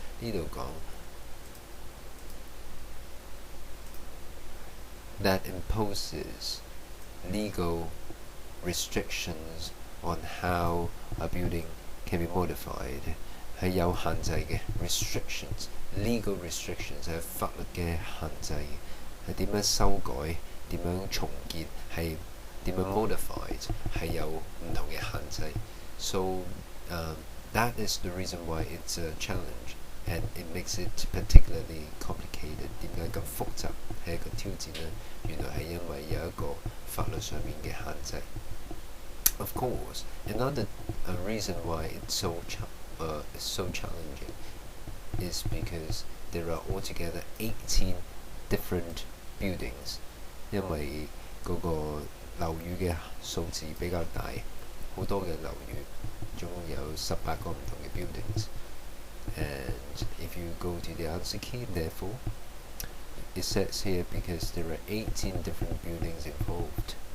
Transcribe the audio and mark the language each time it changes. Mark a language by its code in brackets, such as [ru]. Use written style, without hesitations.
[yue] 呢度講 [en] that imposes legal restrictions on how a building can be modified. [yue] 係有限制嘅 [en] restrictions, legal restrictions [yue] 係法律嘅限制，係點樣修改、點樣重建，係點樣 modified 係有唔同嘅限制。 [en] So that is the reason why it's a challenge, and it makes it particularly complicated. [yue] 點解咁複雜係一個挑戰呢？原來係因為有一個法律上面嘅限制。 [en] Of course, another reason why it's so challenging is because there are altogether 18 different buildings. [yue] 因為嗰個樓宇嘅數字比較大，好多嘅樓宇，總共有18個唔同嘅 buildings. [en] And if you go to the answer key, therefore, it says here because there are 18 different buildings involved.